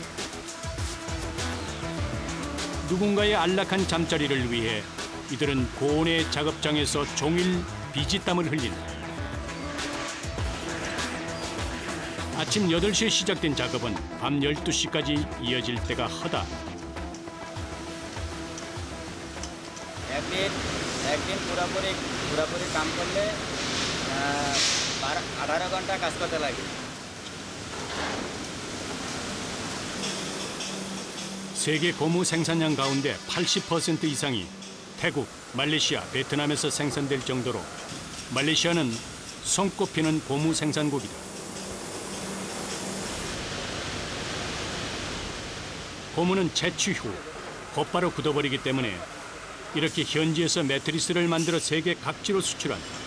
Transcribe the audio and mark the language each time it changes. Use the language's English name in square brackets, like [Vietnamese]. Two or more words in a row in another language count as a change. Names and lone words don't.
[Korean] 누군가의 안락한 잠자리를 위해 이들은 고온의 작업장에서 종일 비지땀을 흘린다. 아침 8시에 시작된 작업은 밤 12시까지 이어질 때가 허다. [Bangla] একদিন পুরোপুরি কাম করলে 18 ঘন্টা কাজ করতে লাগে। [Korean] 세계 고무 생산량 가운데 80% 이상이 태국, 말레이시아, 베트남에서 생산될 정도로 말레이시아는 손꼽히는 고무 생산국이다. 고무는 채취 후 곧바로 굳어버리기 때문에 이렇게 현지에서 매트리스를 만들어 세계 각지로 수출한다.